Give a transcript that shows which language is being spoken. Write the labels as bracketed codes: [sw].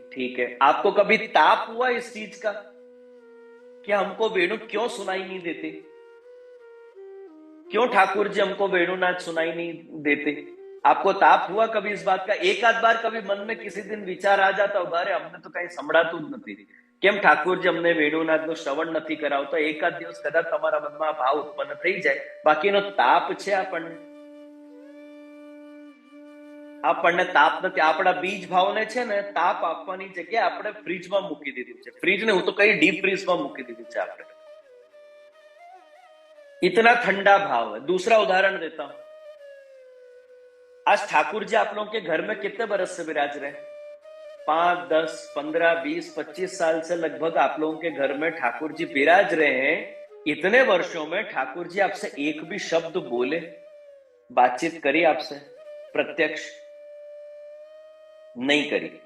[hi] ठीक है, आपको कभी ताप हुआ इस चीज का कि हमको वेणु क्यों सुनाई नहीं देती? क्यों ठाकुर जी हमको वेणुनाद सुनाई नहीं देते? आपको ताप हुआ कभी इस बात का? एक आध बार कभी मन में किसी दिन विचार आ जाता होगा, अरे हमने तो कहीं [gu] संभળાતું જ નથી, કેમ ઠાकुरજી અમને વેણુનાદનું શ્રવણ નથી કરાવતા? એકાદ દિવસ કદાચ તમારા મનમાં ભાવ ઉત્પન્ન થઈ જાય, બાકીનો તાપ છે આપણને. આપણને તાપ નથી. આપણા બીજ ભાવને છે ને તાપ આપવાની જગ્યાએ આપણે ફ્રીજમાં મૂકી દીધું છે. ફ્રીજને હું તો કઈ ડીપ ફ્રીજમાં મૂકી દીધું છે આપણે. [hi] इतना ठंडा भाव है. दूसरा उदाहरण देता हूं, आज ठाकुर जी आप लोगों के घर में कितने बरस से विराज रहे? 5, 10, 15, 20, 25 साल से लगभग आप लोगों के घर में ठाकुर जी विराज रहे हैं. इतने वर्षों में ठाकुर जी आपसे एक भी शब्द बोले, बातचीत करी आपसे प्रत्यक्ष? नहीं करी.